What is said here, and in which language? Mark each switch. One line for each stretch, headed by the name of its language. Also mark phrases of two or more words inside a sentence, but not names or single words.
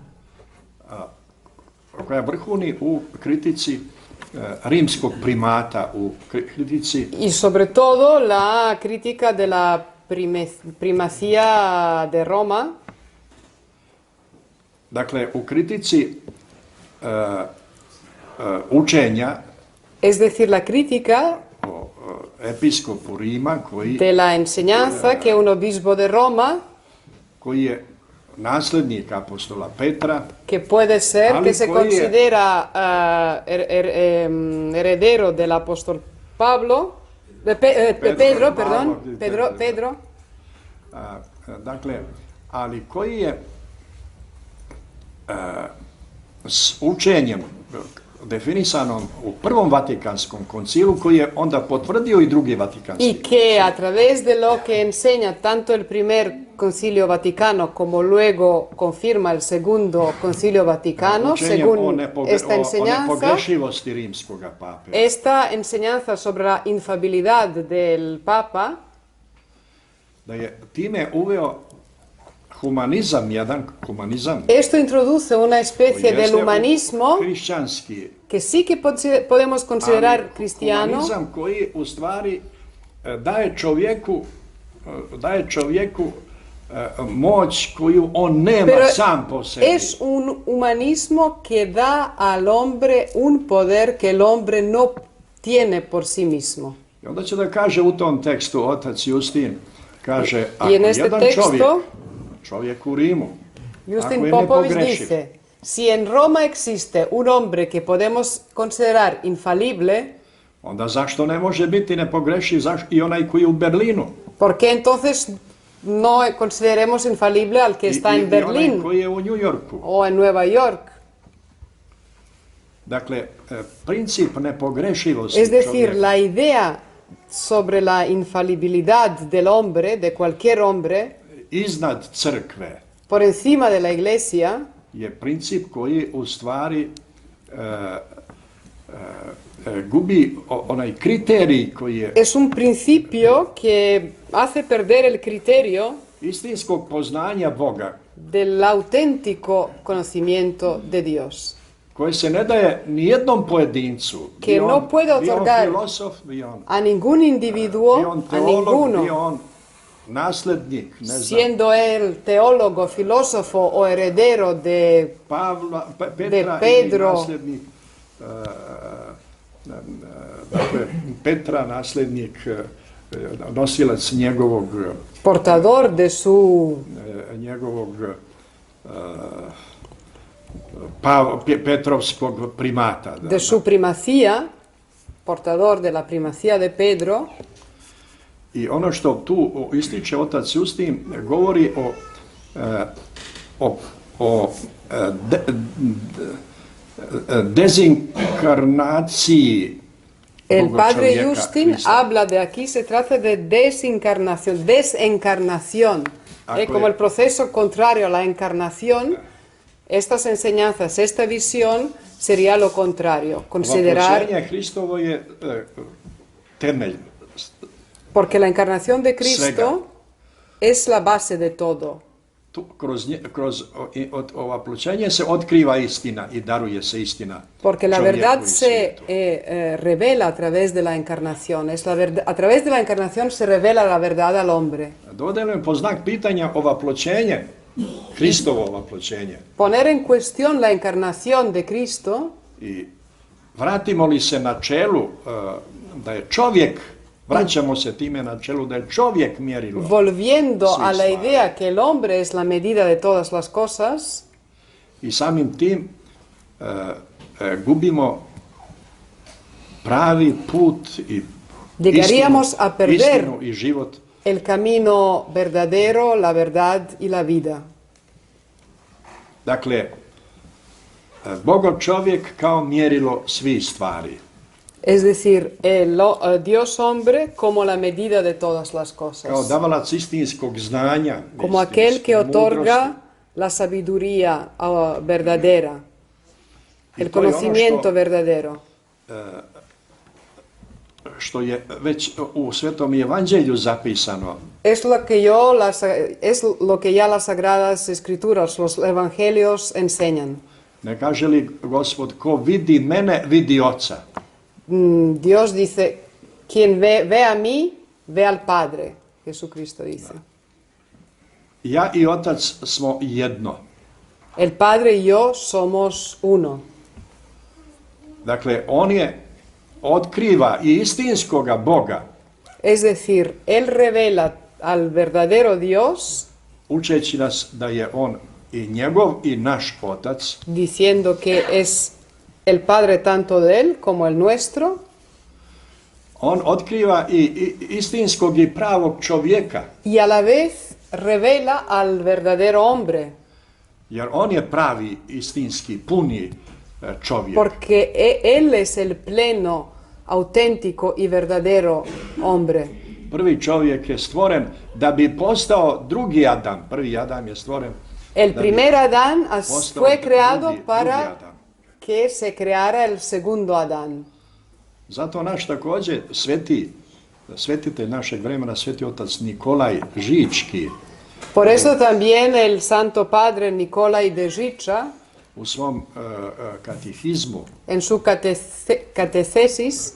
Serbian: koja vrhuni u kritici rimskog primata, u kritici
Spanish: y sobre todo la crítica de la primacía de Roma,
Serbian: dakle, u kritici učenja
Spanish: Es decir, la crítica
Serbian: o episkopu Rima
Spanish: de la enseñanza que un obispo de Roma,
Serbian: koji je nasljednik apostola Petra,
Spanish: que puede ser
Serbian: Ali
Spanish: que se
Serbian: koji je-
Spanish: considera heredero del apóstol Pablo, Pedro, perdón, Pedro,
Serbian: dakle, ali koji je s učenjem definisanom u Prvom Vatikanskom koncilu, koji je onda potvrdio i Drugi Vatikanski
Spanish: y que a través de lo que enseña tanto el primer concilio vaticano como luego confirma el segundo concilio vaticano,
Serbian: učenjem o,
Spanish: según esta
Serbian: o
Spanish: enseñanza,
Serbian: nepogrešivosti rimskoga pape.
Spanish: esta enseñanza sobre la infalibilidad del Papa,
Serbian: Da je time uveo humanizam, jedan humanizam,
Spanish: esto introduce una
Serbian: koji
Spanish: especie del
Serbian: jeste
Spanish: humanismo
Serbian: hrišćanski,
Spanish: que sí que podemos considerar
Serbian: ali
Spanish: cristiano,
Serbian: humanizam koji u stvari daje čovjeku moć koju on nema
Spanish: pero
Serbian: sam po sebi.
Spanish: es un humanismo que da al hombre un poder que el hombre no tiene por sí mismo.
Serbian: I onda će da kaže u tom tekstu otac Justin, kaže, ako
Spanish: Y en este
Serbian: jedan
Spanish: texto,
Serbian: čovjek u Rimu, ako Justin je Popovic nepogrešiv,
Spanish: dice, si en Roma existe un hombre que podemos considerar infalible,
Serbian: onda zašto ne može biti nepogrešiv i onaj koji je u Berlinu?
Spanish: ¿por qué entonces no consideremos infalible al que está en
Serbian: I onaj
Spanish: Berlín
Serbian: koji je u New Yorku.
Spanish: o en Nueva York?
Serbian: Dakle, princip nepogrešivosti
Spanish: Es decir,
Serbian: čovjeka
Spanish: la idea sobre la infalibilidad del hombre, de cualquier hombre,
Serbian: iznad crkve
Spanish: por encima de la iglesia,
Serbian: je princip koji u stvari gubi onaj kriterij koji je
Spanish: es un principio que hace perder el criterio
Serbian: istinskog poznanja Boga,
Spanish: del auténtico conocimiento de Dios,
Serbian: koje se ne daje ni jednom pojedincu.
Spanish: Que
Serbian: Bio
Spanish: no
Serbian: on-
Spanish: puede
Serbian: bio on
Spanish: otorgar
Serbian: filosof, bio on,
Spanish: a ningún
Serbian: bio
Spanish: individuo,
Serbian: on
Spanish: a
Serbian: teolog, bio
Spanish: ninguno,
Serbian: on naslednik, ne znam,
Spanish: siendo él teólogo, filósofo o heredero de
Serbian: Pavla, Petra
Spanish: de Pedro.
Serbian: ili naslednik, dakle, Petra, naslednik, nosilac njegovog
Spanish: portador de su
Serbian: Petrovskog primata.
Spanish: de su primacía, portador de la primacía de Pedro,
Serbian: I ono što tu ističe otac Justin govori o dezinkarnaciji
Spanish: el
Serbian: Boga
Spanish: padre
Serbian: čovjeka,
Spanish: Justin
Serbian: Krista.
Spanish: habla de aquí, se trata de desencarnación, como el proceso contrario a la encarnación. Estas enseñanzas, esta visión sería lo contrario, considerar,
Serbian: Ovaploćenje Hristovo je temelj.
Spanish: porque la encarnación de
Serbian: Svega.
Spanish: Cristo es la base de todo.
Serbian: Kroz ovaploćenje se otkriva istina i daruje se istina.
Spanish: Porque la
Serbian: čovjeku
Spanish: verdad
Serbian: i
Spanish: se
Serbian: svijetu.
Spanish: revela a través de la encarnación. A través de la encarnación se revela la verdad al hombre.
Serbian: Dodajem po znak pitanja ovaploćenje, Hristovo ovaploćenje.
Spanish: Poner en cuestión la encarnación de Cristo,
Serbian: I vratimo li se načelu da je čovjek, vraćamo se time načelu da je čovjek mjerilo.
Spanish: volviendo Sí, a la claro. idea que el hombre es la medida de todas las cosas,
Serbian: I samim tim gubimo pravi put i
Spanish: Llegaríamos a perder
Serbian: istinu i život.
Spanish: el camino verdadero, la verdad y la vida.
Serbian: Dakle, Bogo čovjek kao mjerilo svih stvari.
Spanish: Es decir, Dios hombre como la medida de todas las
Serbian: Kao
Spanish: cosas.
Serbian: davalac istinskog znanja,
Spanish: Como aquel que otorga la sabiduría verdadera, el
Serbian: to je ono
Spanish: conocimiento verdadero.
Serbian: što je već u Svetom Evanđelju zapisano.
Spanish: Es lo que ya las Sagradas Escrituras, los Evangelios enseñan. Ne kaže li Gospod, ko vidi mene, vidi Oca. Dios dice, quien ve a mí, ve al Padre. Jesucristo dice.
Serbian: Ja i Otac smo jedno.
Spanish: El Padre y yo somos uno.
Serbian: Dakle, on je otkriva i istinskoga Boga,
Spanish: Es decir, Él revela al verdadero Dios
Serbian: učeći nas da je on i njegov i naš otac,
Spanish: diciendo que es el Padre tanto de Él como el nuestro,
Serbian: on otkriva i istinskog i pravog čovjeka,
Spanish: y a la vez revela al verdadero hombre,
Serbian: jer on je pravi, istinski, puni čovjek.
Spanish: porque Él es el pleno, auténtico y verdadero hombre.
Serbian: Prvi čovjek je stvoren da bi postao drugi Adam. Prvi Adam je stvoren
Spanish: El
Serbian: da
Spanish: primer Adán
Serbian: postao
Spanish: fue creado
Serbian: drugi
Spanish: para
Serbian: Adam.
Spanish: que se creara el segundo Adán.
Serbian: Zato naš također svetitelj našeg vremena, sveti otac Nikolaj Žički,
Spanish: Por eso también el Santo Padre Nicolai de Žiča,
Serbian: u svom katehizmu,
Spanish: en su catecesis,